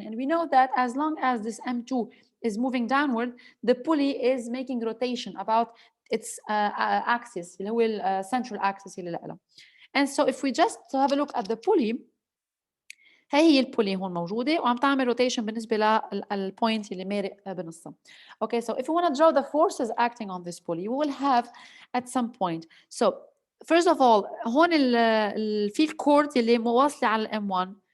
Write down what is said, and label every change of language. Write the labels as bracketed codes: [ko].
[en] And we know that as long as this m2 is moving downward, the pulley is making rotation about its axis, [ar] اللي هو [en] central axis اللي لها. And so if we just have a look at the pulley, [ar] هي البولي هون موجودة وعم تعمل روتيشن بالنسبة للبوينت اللي مارق بنصها. [en] Okay, so if we want to draw the forces acting on this pulley, we will have at some point. So first of all, [ar] هون في الكورد اللي مواصلة على M1.